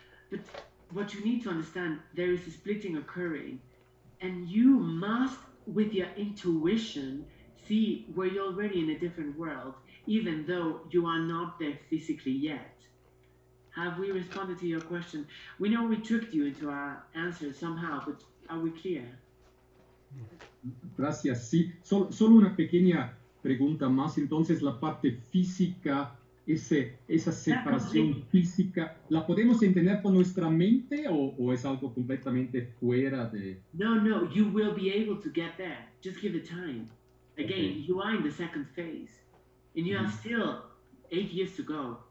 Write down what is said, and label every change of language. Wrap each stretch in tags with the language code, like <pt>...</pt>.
<en>But what you need to understand, there is a splitting occurring, and you must, with your intuition, see where you're already in a different world, even though you are not there physically yet. Have we responded to your question? We know we tricked you into our answer somehow, but are we clear?</en> <es>Gracias, sí. Solo una pequeña pregunta más. Entonces, la parte física, esa separación física, ¿la podemos entender con nuestra mente o es algo completamente fuera de...?</es> <en>No, you will be able to get there. Just give it time. Again, Okay. you are in the second phase, and you have still 8 years to go.</en>